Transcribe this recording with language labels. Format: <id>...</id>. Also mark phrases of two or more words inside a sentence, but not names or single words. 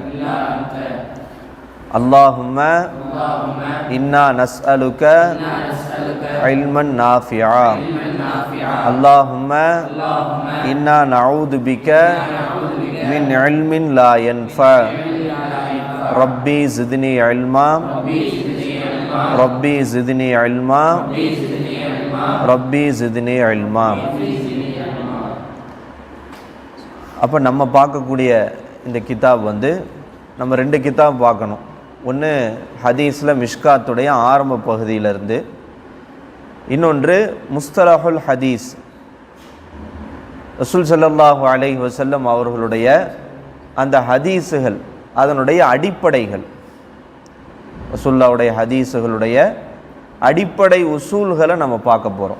<ar>اللهم إنا نسألك علما نافعا اللهم إنا نعوذ بك من علم لا ينفع ربي زدني علما ربي زدني علما ربي زدني علما.</ar> <ta>அப்போ நம்ம பார்க்கக்கூடிய இந்த கிதாப் நம்ம ரெண்டு கிதாப் பார்க்கணும். ஒன்று ஹதீஸில் மிஷ்காத்துடைய ஆரம்ப பகுதியிலிருந்து, இன்னொன்று</ta> <ar>مصطلح الحديث</ar> <ta>ரசூல்</ta> <ar>صلى الله عليه وسلم</ar> <ta>அவர்களுடைய அந்த ஹதீஸுகள், அதனுடைய அடிப்படைகள், ரசூலுல்லாஹ்வுடைய ஹதீஸுகளுடைய அடிப்படை உசூல்களை நம்ம பார்க்க போகிறோம்.</ta>